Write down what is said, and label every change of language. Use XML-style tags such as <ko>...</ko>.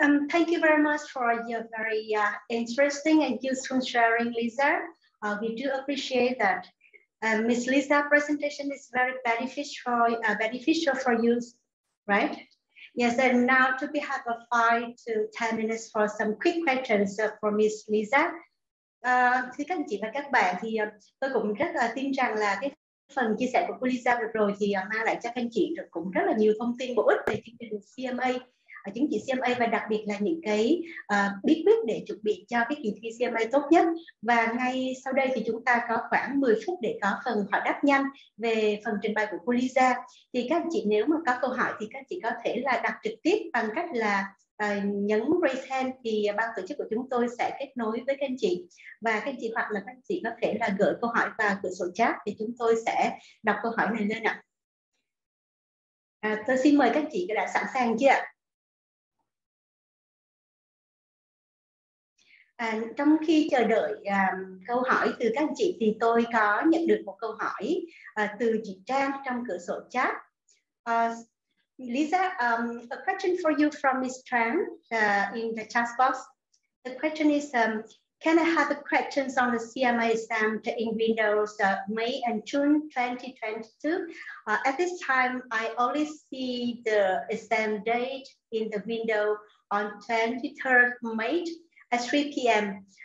<en>Thank you very much for your very interesting and useful sharing, Lisa. We do appreciate that. Ms. Lisa's presentation is very beneficial for you, right? Yes, and now we have a 5 to 10 minutes for some quick questions for Ms. Lisa.</en> <vi>Thưa các anh chị và các bạn, thì tôi cũng rất là tin rằng là cái phần chia sẻ của cô Lisa vừa rồi thì mang lại cho các anh chị cũng rất là nhiều thông tin bổ ích về chương trình CMA, chứng chỉ CMA, và đặc biệt là những cái bí quyết để chuẩn bị cho cái kỳ thi CMA tốt nhất. Và ngay sau đây thì chúng ta có khoảng 10 phút để có phần hỏi đáp nhanh về phần trình bày của cô Lisa. Thì các anh chị nếu mà có câu hỏi thì các anh chị có thể là đặt trực tiếp bằng cách là nhấn</vi> <en>raise hand,</en> <vi>thì ban tổ chức của chúng tôi sẽ kết nối với các anh chị, và các anh chị hoặc là các anh chị có thể là gửi câu hỏi vào cửa sổ chat thì chúng tôi sẽ đọc câu hỏi này lên ạ. Tôi xin mời các anh chị đã sẵn sàng chưa ạ? Trong khi chờ đợi câu hỏi từ các anh chị thì tôi có nhận được một câu hỏi từ chị Trang trong cửa sổ chat.</vi> <en>Lisa, a question for you from Ms. Tran in the chat box. The question is, can I have the questions on the CMA exam in windows May and June 2022? At this time, I only see the exam date in the window on 23rd May at 3 p.m.</en>